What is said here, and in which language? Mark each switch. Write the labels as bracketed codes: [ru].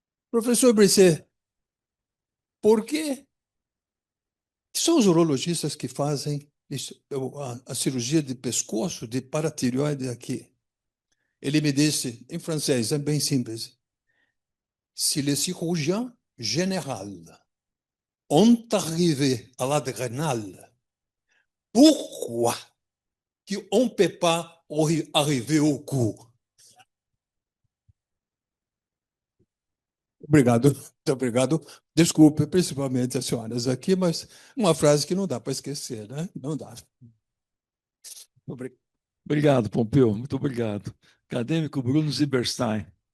[pt] Professor Brisset, por que são os urologistas que fazem a cirurgia de pescoço, de paratireoide aqui? Ele me disse, em francês, é bem simples. [fr] Si les chirurgiens généraux ont arrivé à l'adrénal, pourquoi qu'on ne peut pas arriver au cou? [pt] Obrigado, muito obrigado. Desculpe, principalmente as senhoras aqui, mas uma frase que não dá para esquecer, né? Não dá. Obrigado, Pompeu, muito obrigado. Acadêmico Bruno Zieberstein.